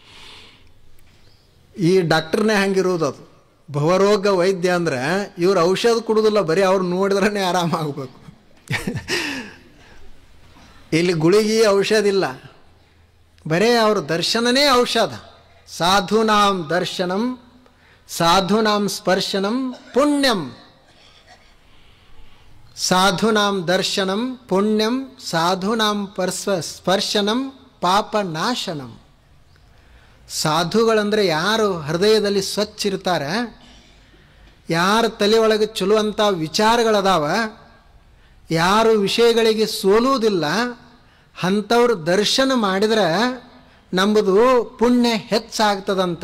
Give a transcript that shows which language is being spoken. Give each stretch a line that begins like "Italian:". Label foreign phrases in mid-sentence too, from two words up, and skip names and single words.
Kannada: ಈ ಡಾಕ್ಟ್ರನ್ನೇ ಹಂಗಿರುವುದು. ಅದು ಭವರೋಗ ವೈದ್ಯ ಅಂದರೆ ಇವ್ರು ಔಷಧ ಕೊಡೋದಿಲ್ಲ, ಬರೀ ಅವ್ರು ನೋಡಿದ್ರೇ ಆರಾಮಾಗಬೇಕು. ಇಲ್ಲಿ ಗುಳಿಗೆ ಔಷಧ ಇಲ್ಲ, ಬರೇ ಅವ್ರ ದರ್ಶನನೇ ಔಷಧ.
Sanskrit: ಸಾಧೂನಾಂ ದರ್ಶನಂ ಸಾಧೂನಾಂ ಸ್ಪರ್ಶನಂ ಪುಣ್ಯಂ, ಸಾಧೂನಾಂ ದರ್ಶನಂ ಪುಣ್ಯಂ ಸಾಧೂನಾಂ ಸ್ಪರ್ಶನಂ ಪಾಪನಾಶನಂ.
Kannada: ಸಾಧುಗಳಂದರೆ ಯಾರು ಹೃದಯದಲ್ಲಿ ಸ್ವಚ್ಛ ಇರ್ತಾರೆ, ಯಾರ ತಲೆ ಒಳಗೆ ಚಲೋ ಅಂತ ವಿಚಾರಗಳದಾವ, ಯಾರು ವಿಷಯಗಳಿಗೆ ಸೋಲುವುದಿಲ್ಲ, ಅಂಥವ್ರು ದರ್ಶನ ಮಾಡಿದ್ರೆ ನಂಬುದು ಪುಣ್ಯ ಹೆಚ್ಚಾಗ್ತದಂತ.